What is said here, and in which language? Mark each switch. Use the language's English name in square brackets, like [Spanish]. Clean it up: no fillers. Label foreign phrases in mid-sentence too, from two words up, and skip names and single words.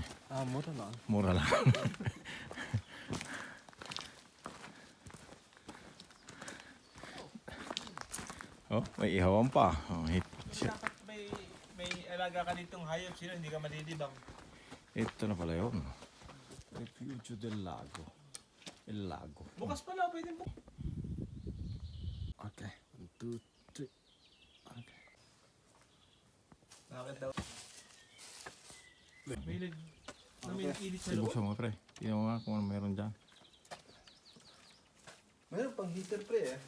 [Filipino] Mura lang. Mura lang. Oh, may ihawan pa. [English] Oh, shit. [Filipino] Dapat may alaga ka ditong hayop, sino hindi ka malilibang. Ito na pala yun. Refugio del Lago. El Lago. Bukas pala, pwede mo. Okay. 1, 2, 3. Okay. Bakit daw? May nag-init sa loob. Ibuksan mo pre. Tingnan mo nga kung ano meron dyan. Mayroon pang heater pre eh.